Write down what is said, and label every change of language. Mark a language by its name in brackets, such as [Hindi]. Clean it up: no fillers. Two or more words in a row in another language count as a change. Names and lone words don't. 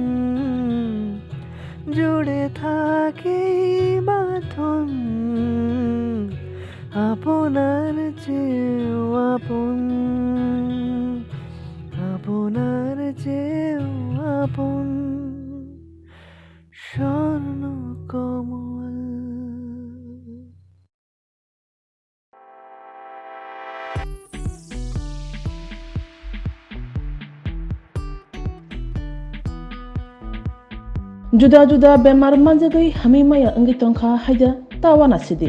[Bangla] জুড়ে থাকে বাঁধন আপনার চেয়েও আপন, আপনার চেয়েও আপন স্বর্ণ কমল। [Kok Borok] Juda-juda bemar manjagai hamimaya anggi tongkha haida tawana sidi.